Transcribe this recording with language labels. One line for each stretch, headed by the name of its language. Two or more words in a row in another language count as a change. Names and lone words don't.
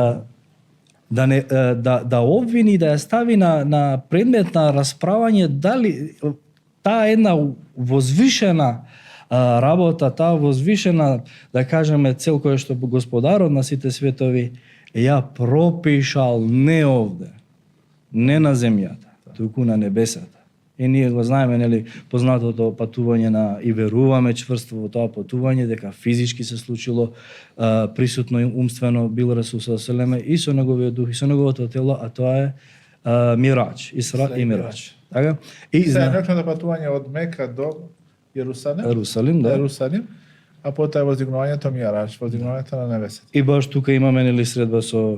Macedonian: Да обвини, да ја стави на предмет на расправање дали таа една возвишена работа, таа возвишена, да кажеме, цел која што Господарот на сите светови ја пропишал не овде, не на земјата, туку на небесата. И ние го знаеме, нели, познатото патување и веруваме чврсто во тоа патување, дека физички се случило, присутно и умствено бил Расул
Arabic: صلى الله عليه وسلم
Macedonian: и со неговиот дух и со неговото тело, а тоа е Мираџ, Исра и Мираџ. Така? И Сејнокното патување од Мека до Јерусалим, Ерусалим, да. Ерусалим, а потоа воздигнувањето Мијараџ, воздигнувањето на небесето. И баш тука имаме нели средба со